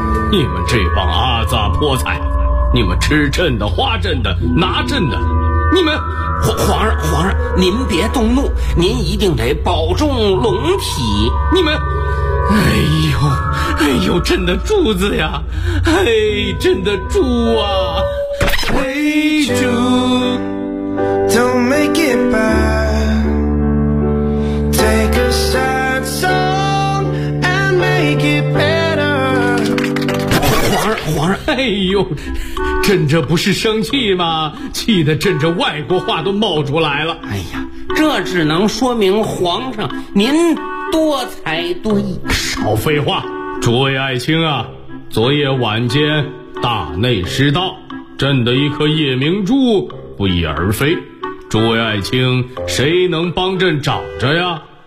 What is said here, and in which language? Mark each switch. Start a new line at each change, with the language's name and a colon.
Chinese: 你们这帮阿杂泼菜，你们吃朕的花朕的拿朕的，你们皇上您别动怒，您一定得保重龙体。你们，哎呦朕的柱子呀，哎，朕的柱啊，
English: Hey Jude, don't make it bad, take a sad song and make it bad。
Chinese: 皇上，哎呦，朕这不是生气吗？气得朕这外国话都冒出来了。哎呀，这只能说明皇上您多才多艺。少废话，诸位爱卿啊，昨夜晚间大内失道，朕的一颗夜明珠不翼而飞，诸位爱卿，谁能帮朕找着呀？